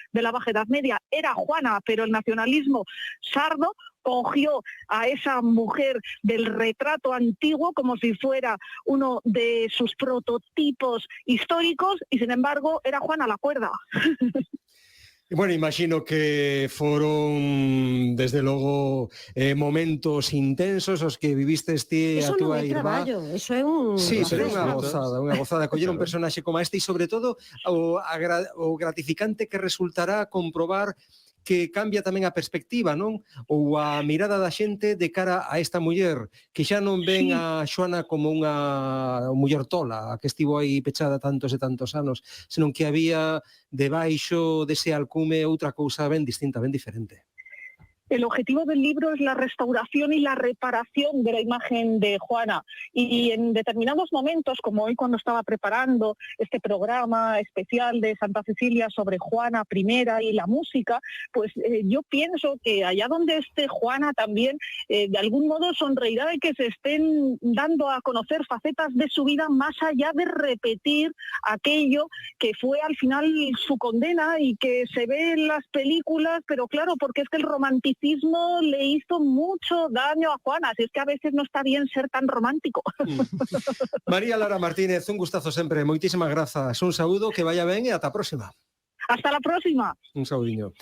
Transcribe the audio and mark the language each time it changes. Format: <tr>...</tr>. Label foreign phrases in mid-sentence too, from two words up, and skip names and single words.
<es>la Baja Edad Media era Juana, pero el nacionalismo sardo cogió a esa mujer del retrato antiguo como si fuera uno de sus prototipos históricos y sin embargo era Juana la Cuerda.</es> <gl>Bueno, imagino que foron, desde logo, momentos intensos os que viviste a Eso non túa é irmá. traballo, eso é un... Sí, pero é Claro. unha gozada coller un Claro. personaxe como este e sobre todo o gratificante que resultará comprobar que cambia tamén a perspectiva, non? Ou a mirada da xente de cara a esta muller, que xa non ven Sí. a Xoana como unha muller tola, a que estivo aí pechada tantos e tantos anos, senón que había debaixo dese alcume outra cousa ben distinta, ben diferente.</gl> <es>El objetivo del libro es la restauración y la reparación de la imagen de Juana. Y en determinados momentos, como hoy cuando estaba preparando este programa especial de Santa Cecilia sobre Juana I y la música, pues yo pienso que allá donde esté Juana también, de algún modo sonreirá de que se estén dando a conocer facetas de su vida más allá de repetir aquello que fue al final su condena y que se ve en las películas, pero claro, porque es que el romanticismo le hizo mucho daño a Juana, así es que a veces no está bien ser tan romántico.</es> <gl>María Lara Martínez, un gustazo sempre, moitísimas grazas, un saúdo, que vaya ben e ata a próxima.</gl> <es>Hasta la próxima.</es> <gl>Un saudiño.</gl>